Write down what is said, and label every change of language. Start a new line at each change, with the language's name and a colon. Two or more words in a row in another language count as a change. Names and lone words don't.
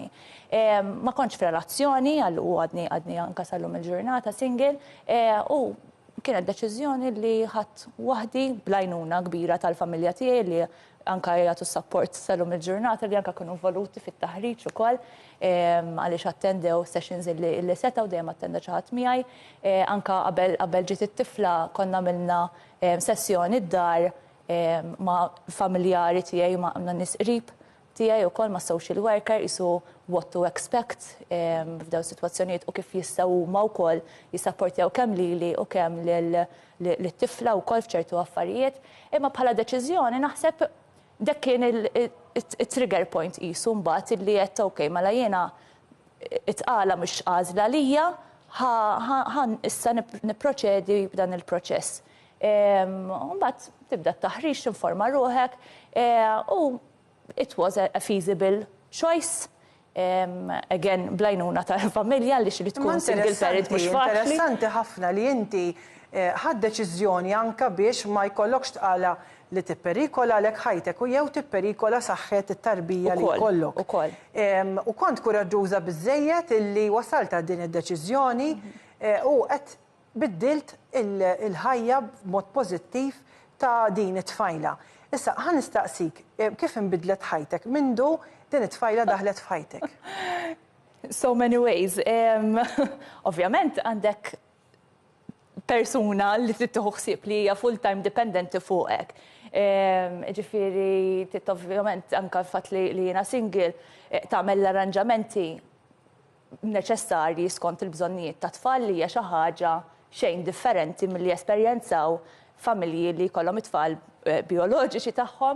Maltese: Ma kontx f'relazzjoni u għadni anke sal-lum il-ġurnata single u kienet deċiżjoni li ħadd waħdi blajnuna kbira tal-familja tiegħi li anke jagħtu support sal-lum il-ġurnata li anke kienu involuti fit-taħriġ ukoll għaliex attendew sessions li setgħu dejjem attenda xi ħadd miegħi. Anke qabel ġiet it-tifla konna għamilna sessjoni d-dar ma' familjari tiegħi ma' nies qrib tiegħi wkoll ma'
English: social worker
Maltese: isu
English: what to expect
Maltese: f'daw sitwazzjonijiet u kif jistgħu huma wkoll jissapportjaw kemm lili u kemm lit-tifla wkoll f'ċertu affarijiet. Imma bħala deċiżjoni naħseb dak kien il-
English: trigger point
Maltese: qisu mbagħad illi qed okej mela jiena itqala mhux għażla lija issa nipproċedi b'dan il-proċess. Mbagħad tibda t-taħriġ tinforma ruħek u
English: it was a feasible choice.
Maltese: Again, blajnuna tal-familja li xi tkun
English: single parent
Maltese: mhux faċli. Interessanti ħafna li inti ħadd deċiżjoni anke biex ma jkollokx tqala li tipperikola lek ħajtek u jew tipperikola saħħet it-tarbija li jkollok. U kont kuraġġuża biżżejjed illi wasalt għal din id-deċiżjoni u qed biddilt il-ħajja b'mod pożittiv ta' din it-tfajla. Issa ħa nistaqsik kif inbidlet ħajtek mindu din it-tfajla daħlet f'ħajtek?
English: So many ways.
Maltese: Ovvjament għandek persuna li trid tieħu ħsieb li hija full-time dependenti fuqek. Ġifieri trid ovvjament anke l-fatt li jiena single tagħmel l-arranġamenti neċessarji skont il-bżonnijiet ta' tfal li hija xi ħaġa xejn differenti milli esperjenzaw familji li jkollhom it-tfal bioloġiċi tagħhom.